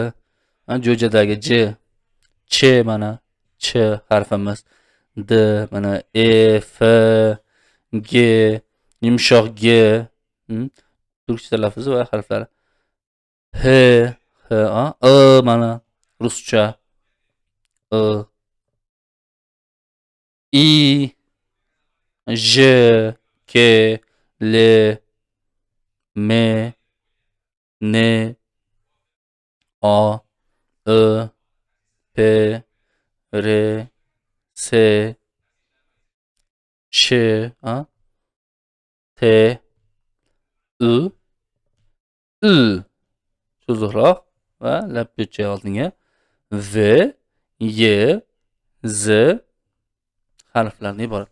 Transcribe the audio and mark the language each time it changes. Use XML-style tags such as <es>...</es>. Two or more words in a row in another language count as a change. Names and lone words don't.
<uz>Jo'jadagi j, ch mana ch harfimiz, d mana e, f, g, yumshoq g, turkcha talaffuzi va harflari. h, mana ruscha i, j, k, l, m, n, o, p, r, s, sh, t, u cho'ziqroq va lappicha oldinga v, y, z harflardan iborat.</uz>